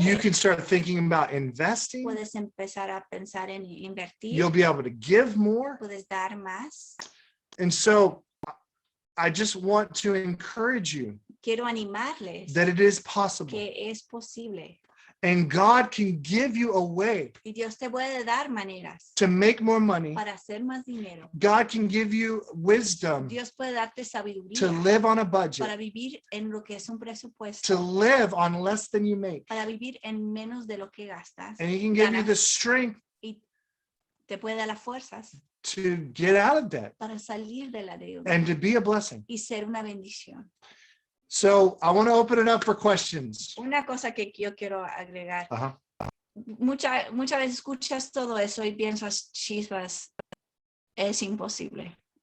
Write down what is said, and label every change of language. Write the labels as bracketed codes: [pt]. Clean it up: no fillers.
[en] You can start thinking about investing. [es] Puedes empezar a pensar en invertir. [en] You'll be able to give more. [es] Puedes dar más. [en] And so I just want to encourage you [es] Quiero animarles [en] that it is possible. [es] que es posible. [en] And God can give you a way [es] Y Dios te puede dar maneras [en] to make more money. [es] para hacer más dinero. [en] God can give you wisdom [es] Dios puede darte sabiduría [en] to live on a [es] para [en] budget, [es] vivir en lo que es un [en] to [es] presupuesto, [en] live on less than you make. [es] para vivir en menos de lo que gastas. [en] And He can give you [es] ganas, [en] the strength [es] y te puede dar las fuerzas [en] to get out of debt [es] para salir de la deuda [en] and to be a blessing. [es] y ser una bendición. [en] So I want to open it up for questions. [es] Una cosa que yo quiero agregar. Uh-huh. Muchas veces escuchas todo eso y piensas, chispas, es imposible.